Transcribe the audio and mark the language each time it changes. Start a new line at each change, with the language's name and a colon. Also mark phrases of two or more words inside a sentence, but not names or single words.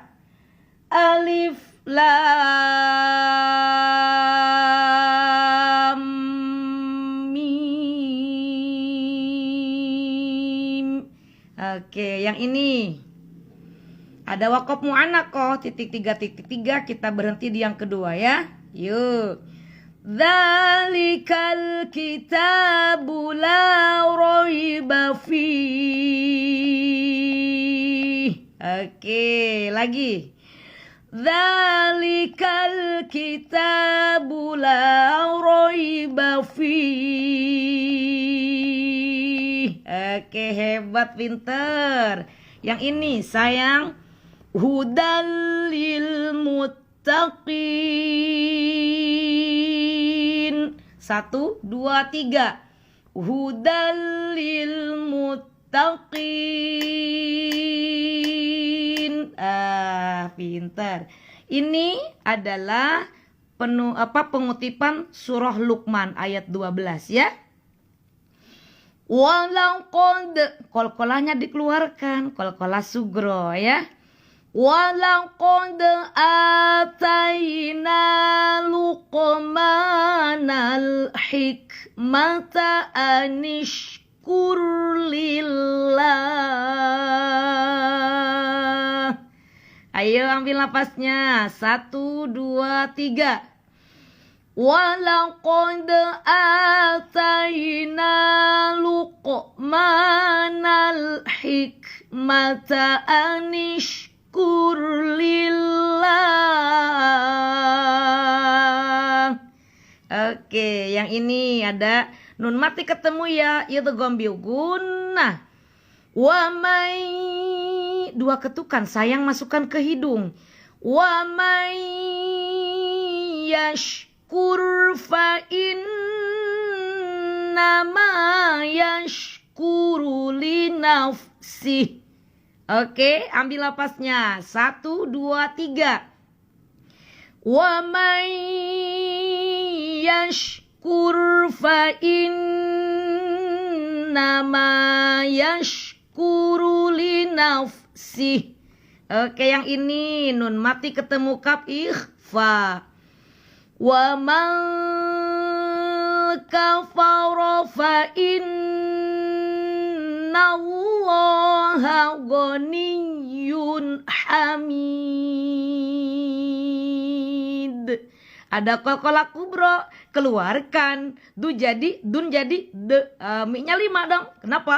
Arabic: الم.
Indonesian: Oke, yang ini ada waqaf mu'annaqah titik 3, kita berhenti di yang kedua ya. Yuk.
Arabic: ذلك الكتاب لا ريب فيه.
Indonesian: Oke, lagi.
Arabic: ذلك الكتاب لا ريب فيه.
Indonesian: Oke, hebat, pinter. Yang ini sayang,
Arabic: هدى للمتقين. 1, 2, 3. هدى للمتقين.
Indonesian: Pintar. Ini adalah pengutipan surah Luqman ayat 12 ya. Walaqad, qalqalahnya dikeluarkan, qalqalah sugro ya.
Arabic: ولقد آتينا لقمان الحكمة أن اشكر لله.
Indonesian: Ayo ambil napasnya. 1, 2, 3.
Arabic: ولقد آتينا لقمان الحكمة أن اشكر لله.
Indonesian: Oke, yang ini ada nun mati ketemu ya, idgham bi gunnah.
Arabic: ومن,
Indonesian: 2 ketukan, sayang masukkan ke hidung.
Arabic: ومن يشكر فإنما يشكر لنفسه.
Indonesian: Oke, ambil lapasnya. 1, 2, 3.
Arabic: ومن يشكر فإنما يشكر لنفسه.
Indonesian: Oke, yang ini nun mati ketemu kaf ikhfa.
Arabic: ومن كفر فإن الله غني حميد.
Indonesian: Ada qalqalah kubro, keluarkan. Dun jadi de. Mi-nya 5 dong. Kenapa?